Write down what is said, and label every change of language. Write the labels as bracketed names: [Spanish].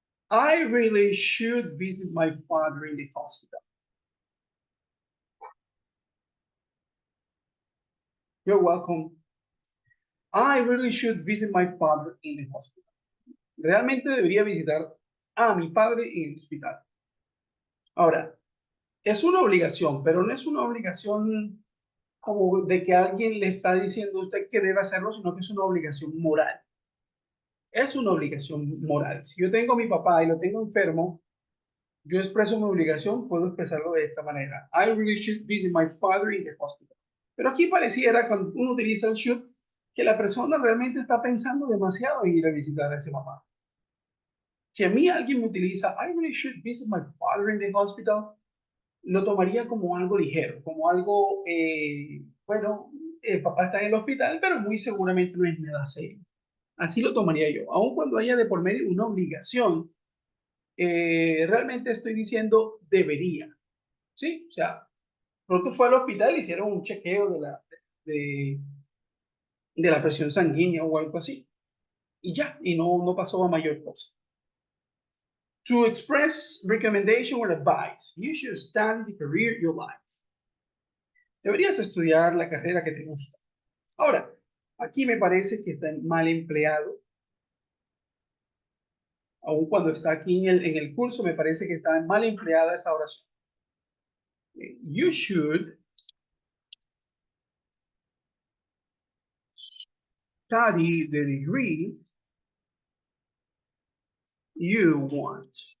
[English] I really should visit my father in the hospital. You're welcome. I really should visit my father in the hospital. [Spanish] Realmente debería visitar a mi padre en el hospital. Ahora, es una obligación, pero no es una obligación como de que alguien le está diciendo a usted que debe hacerlo, sino que es una obligación moral. Es una obligación moral. Si yo tengo a mi papá y lo tengo enfermo, yo expreso mi obligación, puedo expresarlo de esta manera. [English] I really should visit my father in the hospital. [Spanish] Pero aquí pareciera, cuando uno utiliza el should, que la persona realmente está pensando demasiado en ir a visitar a ese papá. Si a mí alguien me utiliza, [English] I really should visit my father in the hospital, [Spanish] lo tomaría como algo ligero, como algo, bueno, el papá está en el hospital, pero muy seguramente no es nada serio. Así lo tomaría yo, aun cuando haya de por medio una obligación. Realmente estoy diciendo debería, ¿sí? O sea, pronto fue al hospital, hicieron un chequeo de la presión sanguínea o algo así, y ya, y no pasó a mayor cosa. [English] To express recommendation or advice, you should study the career you like. [Spanish] Deberías estudiar la carrera que te gusta. Ahora, aquí me parece que está mal empleado. Aun cuando está aquí en el curso, me parece que está mal empleada esa oración. [English] You should study the degree you want.